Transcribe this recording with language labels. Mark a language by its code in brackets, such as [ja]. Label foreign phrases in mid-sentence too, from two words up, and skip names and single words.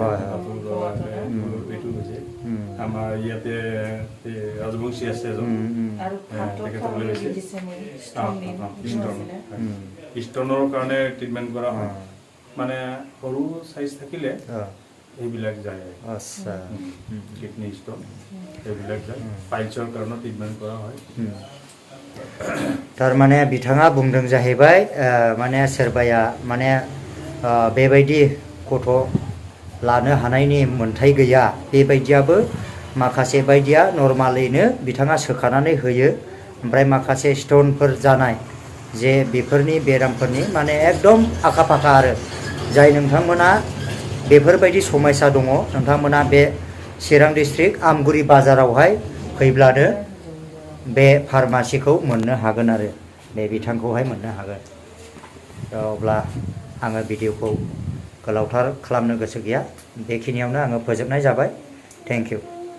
[as] এইটো হৈছে আমাৰ ইয়াতে ৰাজবংশী আছে এজন ষ্টনৰ কাৰণে ট্ৰিটমেণ্ট কৰা হয় মানে সৰু সাইজ থাকিলে এইবিলাক যায় আচ্ছা কিডনি ষ্টন এইবিলাক যায় পাইলছৰ কাৰণে ট্ৰিটমেণ্ট কৰা হয় [brx] थारमाने बिथाङा बुंदों जाहैबाय माने सोरबाया माने बेबायदि गथ' लानो हानायनि मोन्थाय गैया बेबायदियाबो माखासे बायदिया नर्मालैनो बिथाङा सोखानानै होयो ओमफ्राय माखासे स्टनफोर जानाय जे बेफोरनि बेरामफोरनि माने एकदम आखा फाखा आरो जाय नोंथांमोना बेफोरबायदि समस्या दङ नोंथांमोना बे चिरां डिस्ट्रिक्ट आमगुरि बाजारावहाय फैब्लानो बे फार्मासिखौ मोननो हागोन आरो बे बिथांखौहाय मोननो हागोन अब्ला आङो भिडिअखौ गोलावथार खालामनो गोसो गैया बेखिनियावनो आङो फोजोबनाय जाबाय [en] thank you